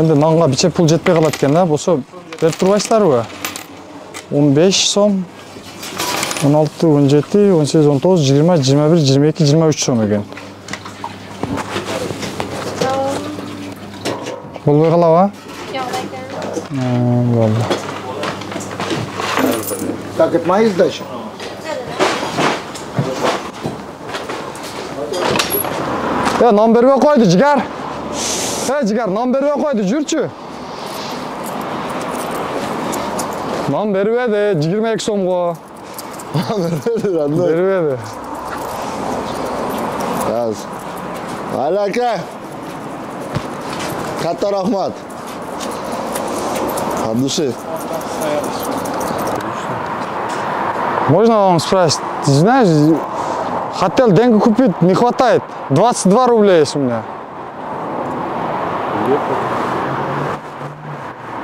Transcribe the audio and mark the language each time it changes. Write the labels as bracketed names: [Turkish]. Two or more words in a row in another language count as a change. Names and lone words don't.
[Uzbek] Endi nonga bicha pul jetmay qoladi ekanda, bo'lsa berib turibsizlar-ku. 15 so'm, 16, 17, 18, 19, 20, 21, 22, 23 so'm ekan. Bo'lmay qoladi-a? Yo'q ekan. Bo'ldi. [Russian] Так, это моя сдача? [Uzbek] Ya non bermay qo'ydi, jigar. Jigar, non bermay qo'ydi, yurchi. Non bermadi, 22 so'mga. Bermadi. Yaz. Mayli aka. Katta rahmat. [Russian] От души. Можно вам спросить? Ты знаешь, хотел деньги купить, не хватает. 22 рубля есть у меня.